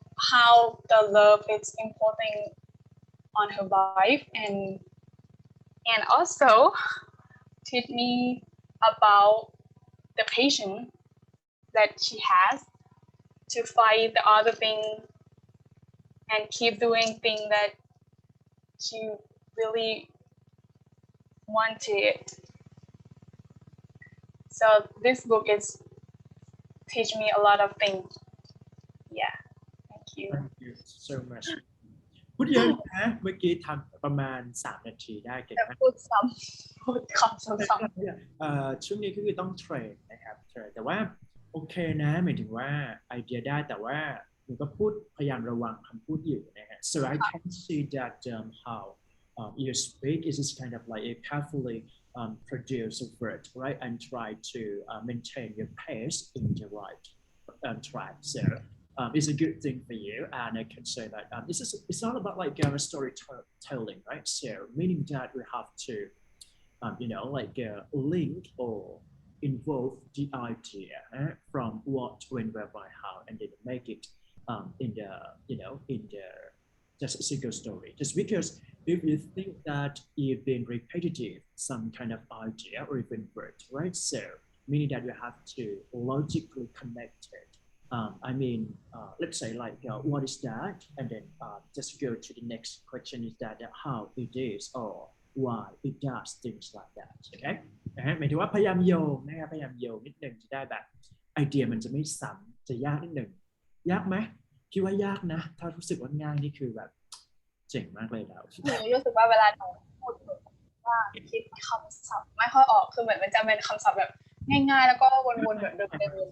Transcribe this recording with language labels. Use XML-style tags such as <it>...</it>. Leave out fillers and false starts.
<en>how the love is important on her life, and also teach me about the patience that she has to fight the other thing and keep doing things that she really wanted. So this book is teach me a lot of things. Yeah, thank you. Thank you so much</en> <th>พูดเยอะนะเมื่อกี้ทำประมาณ3 นาทีได้เก่งมาก พูดคำซ้ำ ช่วงนี้ก็คือต้องเทรนนะครับเทรนแต่ว่าโอเคนะหมายถึงว่าไอเดียได้แต่ว่าหนูก็พูดพยายามระวังคำพูดอยู่นะฮะ</th> <en>so I can see that how you speak is just kind of like a carefully produced word, right, and try to maintain your pace in the right track. So it's a good thing for you, and I can say that it's not about like storytelling, right? So meaning that we have to like link or involve the idea from what, when, where, by, how, and then make it in the in the just a single story. Just because if you think that you've been repetitive, some kind of idea or even word, right? So meaning that you have to logically connect it I mean, let's say like, what is that? And then just go to the next question is that how it is or why it does things like that. Okay?</en> <th>นะฮะหมายถึงว่าพยายามโยงนะครับพยายามโยงนิดหนึ่งจะได้แบบไอเดียมันจะไม่ซ้ำจะยากนิดหนึ่งยากไหมคิดว่ายากนะถ้ารู้สึกว่าง่ายนี่คือแบบเจ๋งมากเลยแล้ว หนูรู้สึกว่าเวลาหนูพูดว่าคิดคำศัพท์ไม่ค่อยออกคือเหมือนมันจะเป็นคำศัพท์แบบง่ายๆแล้วก็วนๆเหมือนเดิม</th>